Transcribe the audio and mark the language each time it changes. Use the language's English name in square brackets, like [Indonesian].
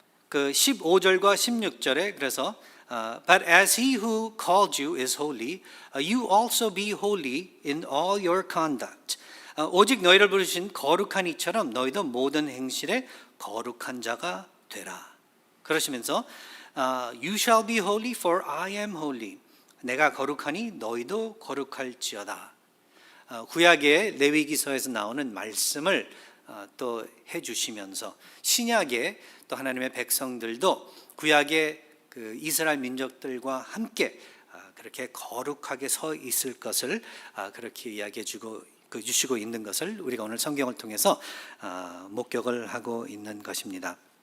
[Korean] 15절과 16절에 그래서 [English] But as he who called you is holy, you also be holy in all your conduct. [Korean] 오직 너희를 부르신 거룩한 이처럼 너희도 모든 행실에 거룩한 자가 되라. 그러시면서 [English] You shall be holy for I am holy. [Korean] 내가 거룩하니 너희도 거룩할지어다. 구약의 레위기서에서 나오는 말씀을 또 해주시면서 신약의 또 하나님의 백성들도 구약의 이스라엘 민족들과 함께 그렇게 거룩하게 서 있을 것을 그렇게 이야기해 주시고 있는 것을 우리가 오늘 성경을 통해서 목격을 하고 있는 것입니다.